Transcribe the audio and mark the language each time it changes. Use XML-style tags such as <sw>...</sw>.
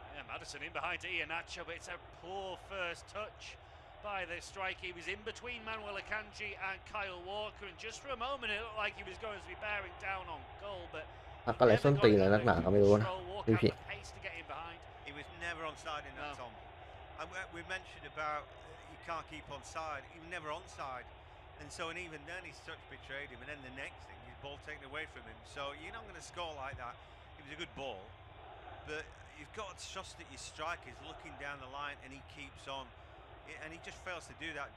<en>Maddison in behind Iheanacho, but it's a poor first touch by the striker. He was in between Manuel Akanji and Kyle Walker, and just for a moment it looked like he was going to be bearing down on goal, but</en> <th>พักอะไรส้นตีนอะไรนักหนาก็ไม่รู้นะพี่</th> <en>He was never onside in that, Tom. And we mentioned about you can't keep onside. He was never onside, and so and even then his touch betrayed him, and then the next thing his ball taken away from him. So you're not going to score like that. It was a good ball, but you've got to trust that your striker is looking down the line and he keeps on, and he just fails to do that.</en>